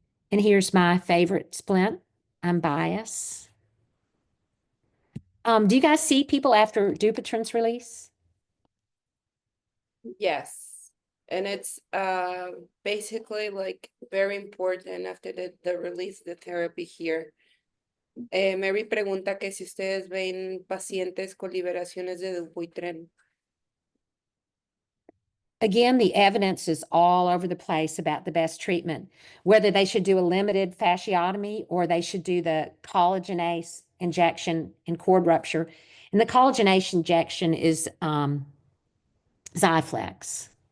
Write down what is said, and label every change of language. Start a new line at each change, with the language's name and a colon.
English: And here's my favorite splint. I'm biased. Do you guys see people after Dupuytren's release? Yes. And it's basically like very important after the release the therapy here.
Spanish: Mary pregunta que si ustedes ven pacientes con liberaciones de Dupuytren.
English: Again, the evidence is all over the place about the best treatment, whether they should do a limited fasciotomy or they should do the collagenase injection in cord rupture. And the collagenase injection is Xiaflex.